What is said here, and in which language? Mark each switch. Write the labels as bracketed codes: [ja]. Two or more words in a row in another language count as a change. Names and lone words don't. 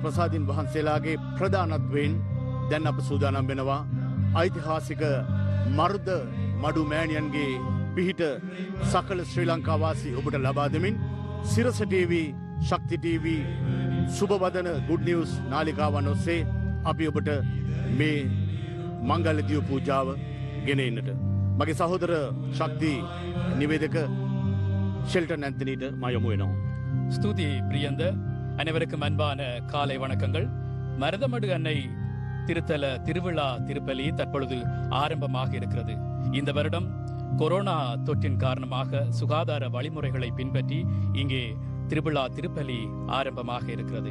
[si] ප්‍රසාදින් වහන්සේලාගේ ප්‍රධානත්වයෙන් දැන් අප සූදානම් වෙනවා ඓතිහාසික මර්ද මඩු මෑණියන්ගේ පිහිට සකල ශ්‍රී ලංකා වාසී ඔබට ලබා දෙමින් සිරස ටීවී ශක්ති ටීවී සුබවදන ගුඩ් නිවුස් නාලිකාවන් ඔස්සේ අපි ඔබට මේ මංගල දිව පූජාව ගෙන එන්නට මගේ සහෝදර ශක්ති නිවේදක ஷெல்டன் ஆந்தனிட்ட நான் යොමු වෙනවා. [ta] ஸ்துதி பிரியந்த அனைவருக்கும் அன்பான காலை வணக்கங்கள். மருதமடு அன்னை திருத்தல திருவிழா திருப்பலி தற்பொழுது ஆரம்பமாக இருக்கிறது. இந்த வருடம் கொரோனா தொற்றின் காரணமாக சுகாதார வழிமுறைகளை பின்பற்றி இங்கே திருவிழா திருப்பலி ஆரம்பமாக இருக்கிறது.